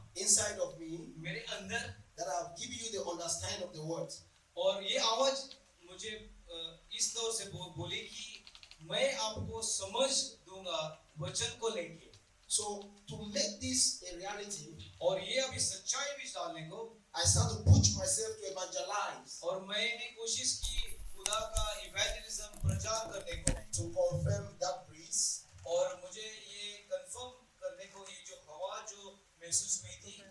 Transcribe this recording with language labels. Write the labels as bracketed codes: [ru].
[en] inside of me [hi] मेरे अंदर [en] that I've given you the understanding of the word. [hi] और ये आवाज मुझे इस तौर से बोली कि मैं आपको समझ दूंगा वचन को लेके। [en] So to make this a reality, [hi] और ये अभी सच्चाई में डालने को [en] I start to push myself to evangelize, [hi] और मैंने कोशिश की खुदा का इवेंजलिज्म प्रचार करने को, [en] to confirm that breeze [hi] और मुझे ये कंफर्म करने को ये जो हवा जो महसूस हुई थी,